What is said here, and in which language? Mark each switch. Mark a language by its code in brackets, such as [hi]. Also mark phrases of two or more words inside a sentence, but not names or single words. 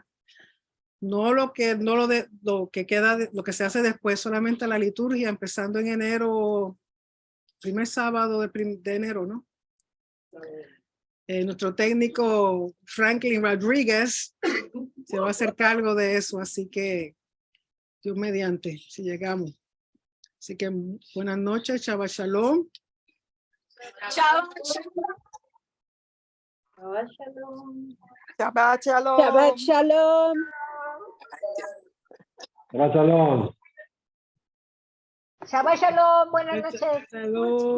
[es] No lo que queda, lo que se hace después, solamente la liturgia, empezando en enero, primer sábado de enero, ¿no? Nuestro técnico Franklin Rodríguez se va a hacer cargo de eso, así que Dios mediante, si llegamos. Así que buenas noches, [he] שבת שלום. [es] Chao. [he] שבת שלום. שבת שלום. שבת שלום. שבת שלום, [es] buenas noches. Shalom.